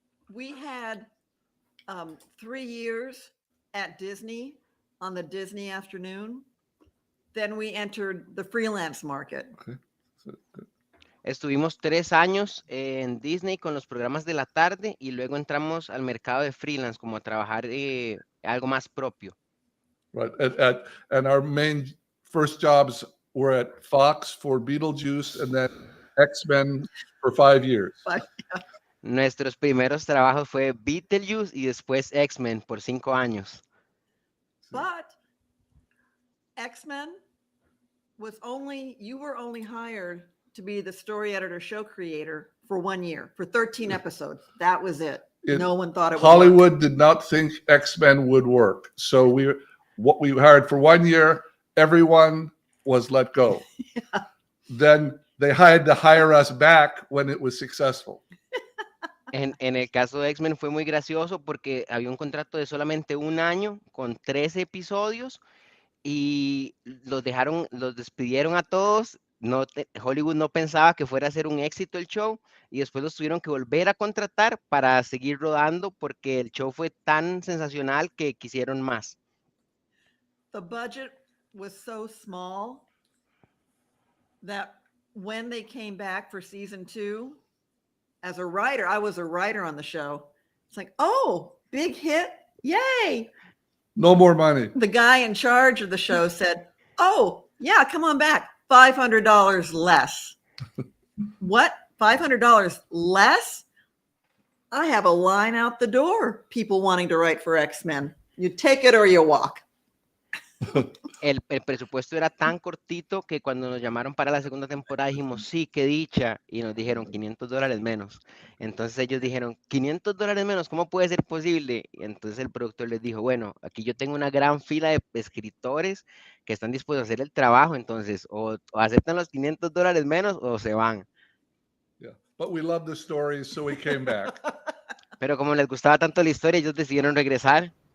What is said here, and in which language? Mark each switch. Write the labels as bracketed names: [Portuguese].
[English] We had 3 years at Disney on the Disney afternoon. Then we entered the freelance market. Okay. [Spanish] Estuvimos 3 años en Disney con los programas de la tarde y luego entramos al mercado de freelance, como a trabajar algo más propio. [English] Right. And our main first jobs were at Fox for Beetlejuice, and then X-Men for 5 years. [Spanish] Nuestros primeros trabajos fue Beetlejuice y después X-Men por 5 años. [English] But X-Men you were only hired to be the story editor, show creator for 1 year, for 13 episodes. That was it. No one thought it would Hollywood work. did not think X-Men would work. So what we hired for 1 year, everyone was let go. Yeah. Then they had to hire us back when it was successful. [Spanish] En el caso de X-Men fue muy gracioso porque había un contrato de solamente 1 año con 13 episodios y los despidieron a todos. Hollywood no pensaba que fuera a ser un éxito el show y después los tuvieron que volver a contratar para seguir rodando porque el show fue tan sensacional que quisieron más. [English] The budget was so small that when they came back for season 2, as a writer, I was a writer on the show. It's like, oh, big hit. Yay. No more money. The guy in charge of the show said, oh, yeah, come on back. $500 less. What? $500 less? I have a line out the door. People wanting to write for X-Men. You take it or you walk. [Spanish] El presupuesto era tan cortito que cuando nos llamaron para la segunda temporada dijimos, sí, qué dicha, y nos dijeron $500 menos. Entonces ellos dijeron, $500 menos, ¿cómo puede ser posible? Y entonces el productor les dijo, bueno, aquí yo tengo una gran fila de escritores que están dispuestos a hacer el trabajo, entonces o aceptan los $500 menos o se van. [English] Yeah. But we love the stories, so we came back. [Spanish] Pero como les gustaba tanto la historia, ellos decidieron regresar.